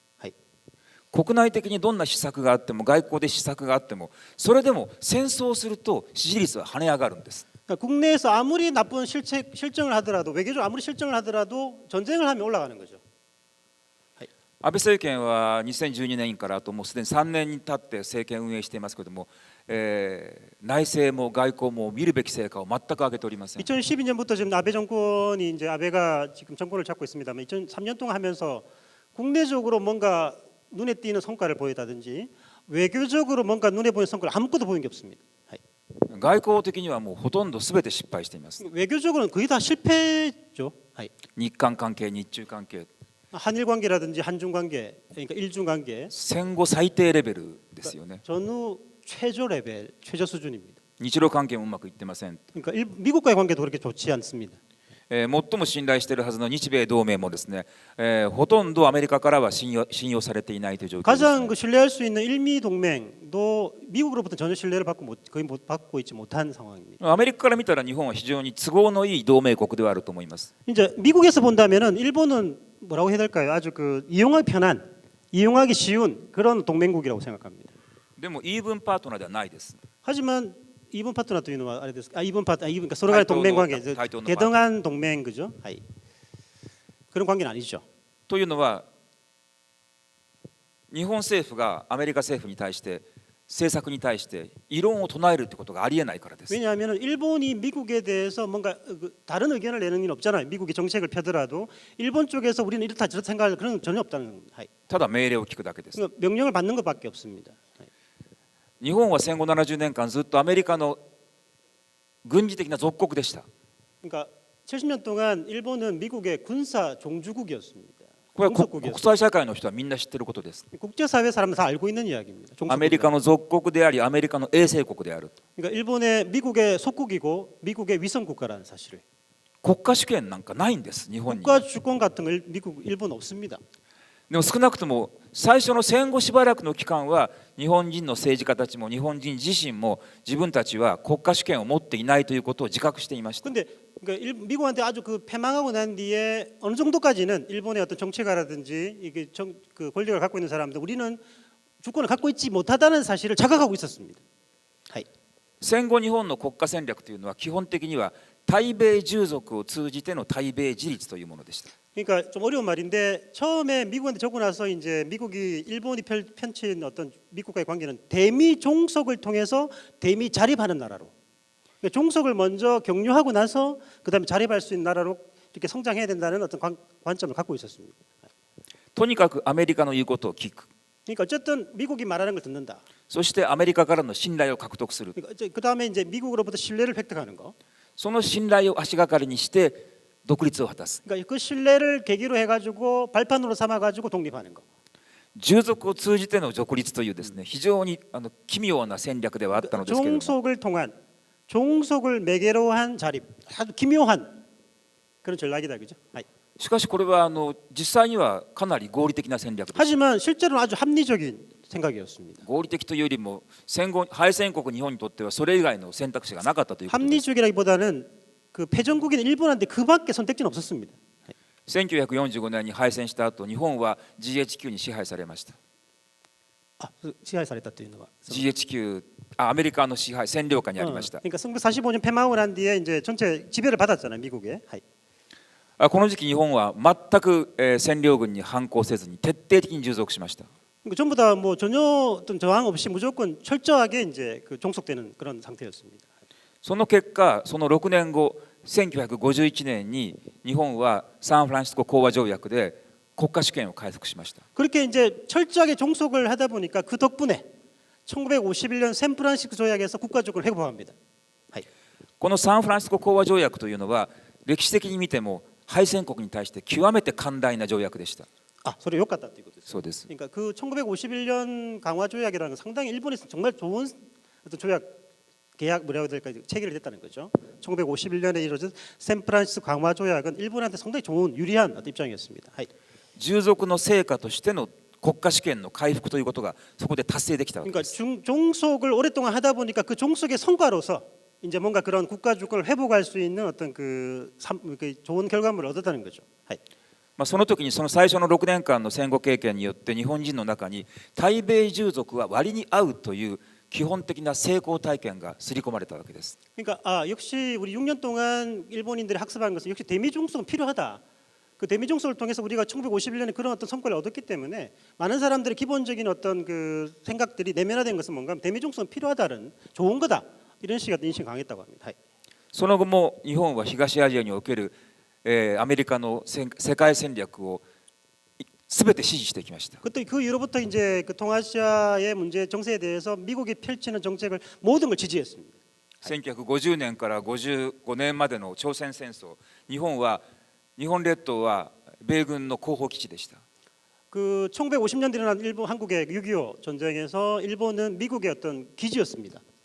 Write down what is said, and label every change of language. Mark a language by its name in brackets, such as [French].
[Japanese] はい国内的にどんな施策があっても外交で施策があってもそれでも戦争をすると支持率は跳ね上がるんです。 [Korean] 그러니까 국내에서 아무리 나쁜 실정을 하더라도 외교적 아무리 실정을 하더라도 전쟁을 하면 올라가는 거죠. [Japanese] 安倍政権は2012年からあともうすでに3年に経って政権運営していますけれども、内政も外交も見るべき成果を全く上げておりません。 [Korean] 2012년부터 지금 아베 정권이 이제 아베가 지금 정권을 잡고 있습니다만 2003년 동안 하면서 국내적으로 뭔가 눈에 띄는 성과를 보였다든지 외교적으로 뭔가 눈에 보이는 성과를 아무것도 보인 게 없습니다. [Japanese] 外交的にはもうほとんど全て失敗しています。 [Korean] 외교적으로는 거의 다 실패죠. [Japanese] 日韓関係、日中関係、 [Korean] 한일 관계라든지 한중 관계, 그러니까 일중 관계 [Japanese] 戦後最低レベルですよね。 [Korean] 전후 최저 레벨, 최저 수준입니다. [Japanese] 日露関係もうまくいってません。 [Korean] 그러니까 미국과의 관계도 그렇게 좋지 않습니다. [Japanese] 最も信頼しているはずの日米同盟もですね、ほとんどアメリカからは信用されていないという状況です、ね。 [Korean] 가장 그 신뢰할 수 있는 일미 동맹도 미국으로부터 전혀 신뢰를 거의 못 받고 있지 못한 상황입니다. [Japanese] アメリカから見たら日本は非常に都合のいい同盟国ではあると思います。 [Korean] 이제 미국에서 본다면은 일본은 뭐라고 해야 될까요? 아주 그 이용하기 편한, 이용하기 쉬운 그런 동맹국이라고 생각합니다. [Japanese] でもイーブンパートナーではないです。 [Korean] 하지만 이번 파트너 [Japanese] というのはあれですか? [Korean] 이번 파트너, 그러니까 서로 간의 동맹 관계, 대등한 동맹 그죠? 그런 관계는 아니죠. [Japanese] というのは日本政府がアメリカ政府に対して政策に対して異論を唱えるということがありえないからです。 [Korean] 왜냐하면 일본이 미국에 대해서 뭔가 다른 의견을 내는 일 없잖아요. 미국이 정책을 펴더라도 일본 쪽에서 우리는 이렇다 저렇다 생각할 그런 건 전혀 없다는 겁니다. [Japanese] ただ命令を聞くだけです。 [Korean] 그러니까 명령을 받는 것밖에 없습니다. [Japanese] 日本は戦後70年間ずっとアメリカの軍事的な属国でした。 [Korean] 그러니까 70년 동안 일본은 미국의 군사 종주국이었습니다. [Japanese] これは国際社会の人はみんな知っていることです。 [Korean] 국제사회 사람들 다 알고 있는 이야기입니다. [Japanese] アメリカの属国でありアメリカの衛星国である。 [Korean] 그러니까 일본의 미국의 속국이고 미국의 위성 국가라는 사실을. [Japanese] 国家主権なんかないんです日本に。 [Korean] 국가 주권 같은 걸 미국, 일본 없습니다. [Japanese] でも少なくとも最初の戦後しばらくの期間は日本人の政治家たちも日本人自身も自分たちは国家主権を持っていないということを自覚していました。 [Korean] 근데 그러니까 미국한테 아주 그 패망하고 난 뒤에 어느 정도까지는 일본의 어떤 정치가라든지 이게 그 권력을 갖고 있는 사람들 우리는 주권을 갖고 있지 못하다는 사실을 자각하고 있었습니다. [Japanese] 戦後日本の国家戦略というのは基本的には対米従属を通じての対米自立というものでした。 [Korean] 그러니까 좀 어려운 말인데 처음에 미국한테 적고 나서 이제 미국이 일본이 펼친 어떤 미국과의 관계는 대미 종속을 통해서 대미 자립하는 나라로 그러니까 종속을 먼저 격려하고 나서 그다음에 자립할 수 있는 나라로 이렇게 성장해야 된다는 어떤 관점을 갖고 있었습니다. [Japanese] とにかくアメリカの言うことを聞く。 [Korean] 그러니까 어쨌든 미국이 말하는 걸 듣는다. [Japanese] そしてアメリカからの信頼を獲得する。 [Korean] 그러니까 그다음에 이제 미국으로부터 신뢰를 획득하는 거. [Japanese] その信頼を足がかりにして独立を果たす。 [Korean] 그러니까 그 신뢰를 계기로 해가지고 발판으로 삼아가지고 독립하는 거. [Japanese] 従属を通じての独立というですね、非常に奇妙な戦略ではあったのですけれども、 [Korean] 종속을 통한 종속을 매개로 한 자립, 아주 기묘한 그런 전략이다, 그죠? [Japanese] しかしこれは実際にはかなり合理的な戦略です。 [Korean] 하지만 실제로는 아주 합리적인 생각이었습니다. [Japanese] 合理的というよりも戦後敗戦国日本にとってはそれ以外の選択肢がなかったということです。 [Korean] 합리적이라기보다는 그 패전국인 일본한테 그밖에 선택지는 없었습니다. [Japanese] 1945年に敗戦した後、日本は GHQ に支配されました。支配されたというのは GHQ、アメリカの支配占領下にありました。 [Korean] 그러니까 1945년 패망을 한 뒤에 이제 전체 지배를 받았잖아요, 미국에. [Japanese] この時期日本は全く占領軍に反抗せずに徹底的に従属しました。 [Korean] 그러니까 전부 다 뭐 전혀 어떤 저항 없이 무조건 철저하게 이제 그 종속되는 그런 상태였습니다. [Japanese] その結果、その6年後、1951年に日本はサンフランシスコ講和条約で国家主権を回復しました。 [Korean] 그렇게 이제 철저하게 종속을 하다 보니까 그 덕분에 1951년 샌프란시스코 조약에서 국가주권을 회복합니다. [Japanese] このサンフランシスコ講和条約というのは歴史的に見ても敗戦国に対して極めて寛大な条約でした。 [Korean] 아, 서로 욕 같다 이거죠. [Japanese] そうです。 [Korean] 그러니까 그 1951년 강화 조약이라는 건 상당히 일본에서 정말 좋은 어떤 조약 계약 뭐라고 해야 될까 체결됐다는 거죠. 1951년에 이루어진 샌프란시스코 강화 조약은 일본한테 상당히 좋은 유리한 어떤 입장이었습니다. [Japanese] 従属の成果としての国家主権の回復ということがそこで達成できたわけで [Korean] 그러니까 [Japanese] す。 [Korean] 종속을 오랫동안 하다 보니까 그 종속의 성과로서 이제 뭔가 그런 국가 주권을 회복할 수 있는 어떤 그 좋은 결과물을 얻었다는 거죠. [Japanese] その時にその最初の6年間の戦後経験によって日本人の中に対米従属は割に合うという基本的な成功体験が刷り込まれたわけです。 [Korean] 그러니까 역시 우리 6년 동안 일본인들이 학습한 것은 역시 대미 종속은 필요하다. 그 대미 종속을 통해서 우리가 1951년에 그런 어떤 성과를 얻었기 때문에 많은 사람들의 기본적인 어떤 그 생각들이 내면화된 것은 뭔가 대미 종속은 필요하다는 좋은 거다. 이런 식의 인식이 강했다고 합니다. [Japanese] その後も日本は東アジアにおける、アメリカの世界戦略を全て支持してきました。 [Korean] 그때 그 이후로부터 이제 그 동아시아의 문제 정세에 대해서 미국이 펼치는 정책을 모든 걸 지지했습니다. [Japanese] 1950年から55年までの朝鮮戦争、日本列島は米軍の後方基地でした。 [Korean] 그 1950년대 일어난 일본 한국의 6.25 전쟁에서 일본은 미국의 어떤 기지였습니다.